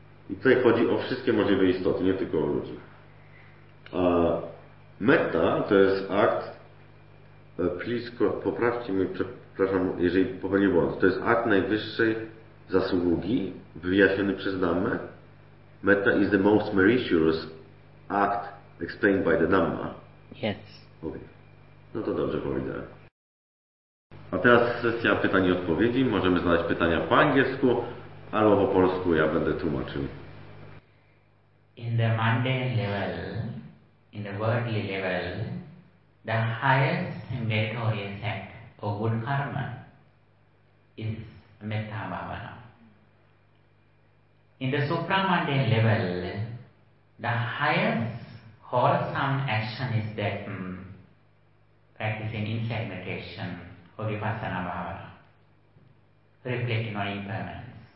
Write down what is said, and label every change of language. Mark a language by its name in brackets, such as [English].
[Polish] I tutaj chodzi o wszystkie możliwe istoty, nie tylko o ludzi. A metta to jest akt, blisko, poprawcie mnie, przepraszam, jeżeli popełnię błąd, to jest akt najwyższej zasługi wyjaśniony przez Dhammę. [English] Metta is the most meritorious act explained by the Dhamma. Yes. Okay. [Polish] No to dobrze powiedziałem. A teraz sesja pytań i odpowiedzi. Możemy zadać pytania po angielsku albo po polsku, ja będę tłumaczył. [English] In the mundane level, in the worldly level, the highest meritorious act of good karma is metta bhavana. In the supramundane level, the highest wholesome action is that practicing insight meditation or vipassana bhavana, reflecting on impermanence.